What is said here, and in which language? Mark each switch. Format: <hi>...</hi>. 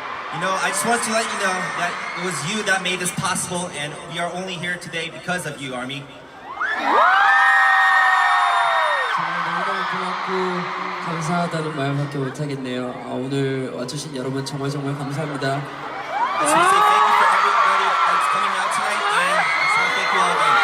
<en>You know, I just want to let you know that it was you that made this possible, and we are only here today because of you, Army.</en> <ko>정말 너무너무 고맙고 감사하다는 말밖에 못하겠네요. 오늘 와주신 여러분 정말 감사합니다.</ko> <en>I just want to say thank you for everybody that's coming out tonight, and I just want to thank you all again.</en>